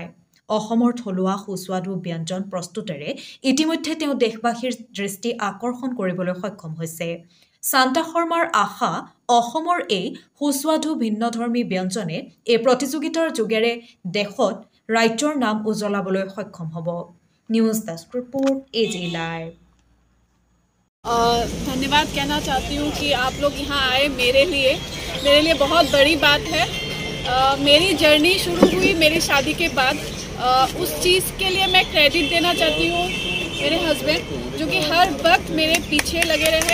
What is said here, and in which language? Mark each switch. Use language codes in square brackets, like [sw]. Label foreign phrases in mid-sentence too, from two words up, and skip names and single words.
[as] অসমৰ থলুৱা সুস্বাদু ব্যঞ্জন প্ৰস্তুতেৰে ইতিমধ্যে তেওঁ দেশবাসীৰ দৃষ্টি আকৰ্ষণ কৰিবলৈ সক্ষম হৈছে। শান্তা শৰ্মাৰ আশা অসমৰ এই সুস্বাদু ভিন্নধৰ্মী ব্যঞ্জনে এই প্ৰতিযোগিতাৰ যোগেৰে দেশত ৰাজ্যৰ নাম উজ্বলাবলৈ সক্ষম হ'ব। [en] News desk report AG live. [hi] धन्यवाद कहना चाहती हूँ कि आप लोग यहाँ आए। मेरे लिए बहुत बड़ी बात है। मेरी जर्नी शुरू हुई मेरी शादी के बाद। उस चीज़ के लिए मैं क्रेडिट देना चाहती हूँ मेरे हस्बैंड, जो कि हर वक्त मेरे पीछे लगे रहे।